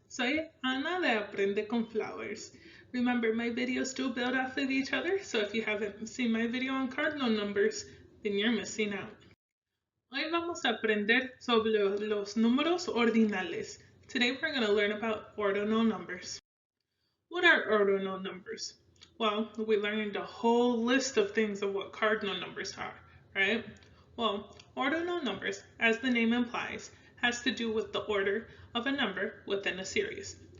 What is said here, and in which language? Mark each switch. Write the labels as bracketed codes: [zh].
[es] Soy Ana de Aprende con Flowers. [en] Remember, my videos do build off of each other, so if you haven't seen my video on cardinal numbers, then you're missing out. [es] Hoy vamos a aprender sobre los números ordinales. [en] Today we're going to learn about ordinal numbers. What are ordinal numbers? Well, we learned a whole list of things of what cardinal numbers are, right? Well, ordinal numbers, as the name implies, has to do with the order of a number within a series.